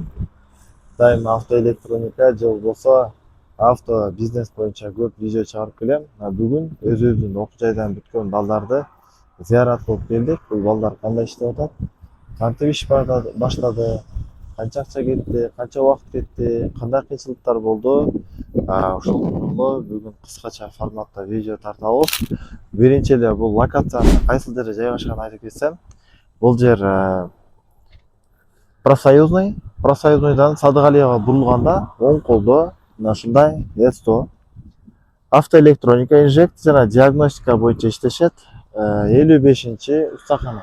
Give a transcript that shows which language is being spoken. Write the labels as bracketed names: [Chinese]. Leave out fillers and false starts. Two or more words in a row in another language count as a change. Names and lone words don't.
[Uzbek] Doim avtoelektronika jil bo'lsa, avto biznes bo'yicha ko'p video chiqarib kelem. Bugun o'zimizning o'quv joyidan bitgan ballarni ziyorat qilib keldik. Bu ballar qanday ishlayotadi? Qancha ish boshladi? Qancha ақша ketdi? Qancha vaqt ketdi? Qanday qiyinchiliklar bo'ldi? [Kyrgyz] Ошол тууралуу бүгүн кыскача форматта видео тартабыз. Биринчи эле бул локацияны кайсыл жерде жайгашканын айтып кетсем, бул жер профсоюзныйдан Садыгалиева бурулганда оң колдо мына ушундай СТО автоэлектроника инжекция жана диагностика боюнча иштешет 55-устакана.